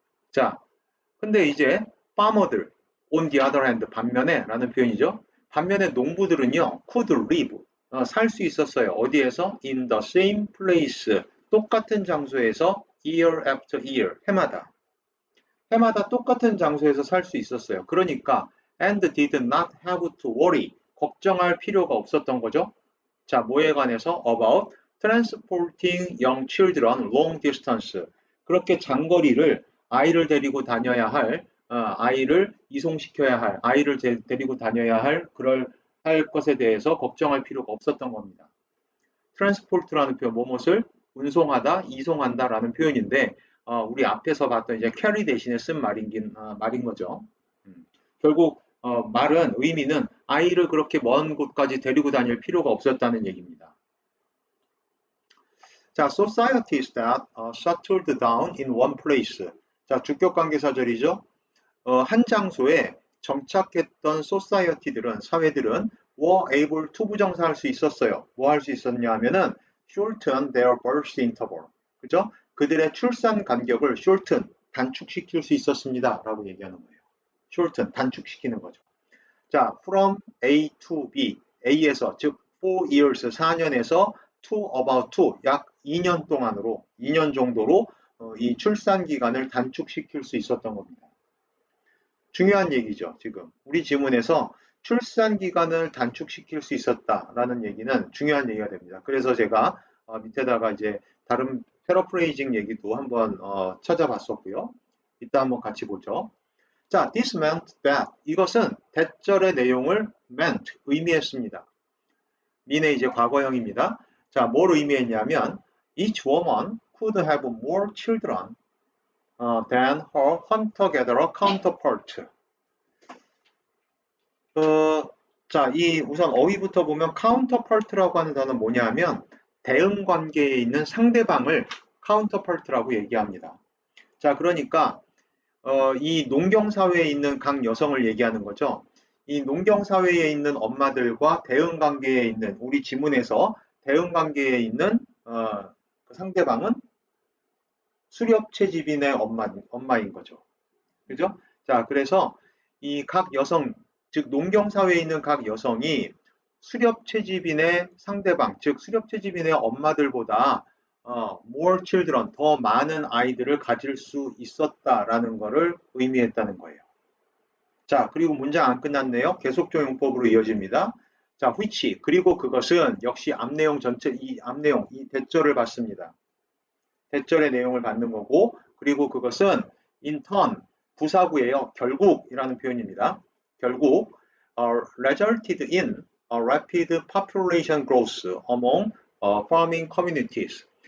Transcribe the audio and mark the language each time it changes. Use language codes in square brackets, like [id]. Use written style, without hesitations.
[ko] 자, 근데 이제 farmer들 [en] on the other hand [ko] 반면에라는 표현이죠. 반면에 농부들은요 [en] could live [ko] 살 수 있었어요. 어디에서? [en] in the same place [ko] 똑같은 장소에서 [en] year after year [ko] 해마다 똑같은 장소에서 살 수 있었어요. 그러니까 [en] and did not have to worry [ko] 걱정할 필요가 없었던 거죠. 자, 뭐에 관해서? [en] about transporting young children long distance [ko] 그렇게 장거리를 아이를 데리고 다녀야 할 아이를 이송시켜야 할 아이를 데리고 다녀야 할 것에 대해서 걱정할 필요가 없었던 겁니다. transport라는 표현 무엇을 운송하다, 이송한다라는 표현인데 우리 앞에서 봤던 이제 carry 대신에 쓴 말인 거죠. 결국 말은 의미는 아이를 그렇게 먼 곳까지 데리고 다닐 필요가 없었다는 얘기입니다. [en] 자, societies that settled down in one place. [ko] 자, 주격관계사절이죠. 한 장소에 정착했던 society들은 사회들은 [en] were able to [ko] 부정사할 수 있었어요. 뭐 할 수 있었냐 하면은 [en] shorten their birth interval. [ko] 그죠? 그들의 출산 간격을 shorten 단축시킬 수 있었습니다. 라고 얘기하는 거예요. shorten 단축시키는 거죠. [en] 자, from A to B. [ko] A에서 즉 4 years 4년에서 [en] to about 2 [ko] 약 2년 동안으로 2년 정도로 이 출산 기간을 단축시킬 수 있었던 겁니다. 중요한 얘기죠. 지금 우리 지문에서 출산 기간을 단축시킬 수 있었다라는 얘기는 중요한 얘기가 됩니다. 그래서 제가 밑에다가 이제 다른 패러프레이징 얘기도 한번 찾아봤었고요. 이따 한번 같이 보죠. 자, [en] this meant that [ko] 이것은 대절의 내용을 meant 의미했습니다. mean의 이제 과거형입니다. 자, 뭘 의미했냐면 [en] each woman could have more children than her hunter-gatherer counterpart. [ko] 자, 이 우선 어휘부터 보면 counterpart라고 하는 단어는 뭐냐면 대응 관계에 있는 상대방을 counterpart라고 얘기합니다. 자, 그러니까 이 농경 사회에 있는 각 여성을 얘기하는 거죠. 이 농경 사회에 있는 엄마들과 대응 관계에 있는 우리 지문에서 대응 관계에 있는 그 상대방은 수렵 채집인의 엄마인 거죠. 그죠? 자, 그래서 이 각 여성, 즉 농경 사회에 있는 각 여성이 수렵 채집인의 상대방, 즉 수렵 채집인의 엄마들보다 [en] more children, [ko] 더 많은 아이들을 가질 수 있었다라는 것을 의미했다는 거예요. 자, 그리고 문장 안 끝났네요. 계속적 용법으로 이어집니다. 자, which, 그리고 그것은 역시 앞내용 전체, 이 앞내용, 이 대절을 받습니다. 대절의 내용을 받는 거고, 그리고 그것은 [en] in turn, [ko] 부사구예요. 결국이라는 표현입니다. 결국 [en] resulted in a rapid population growth among farming communities.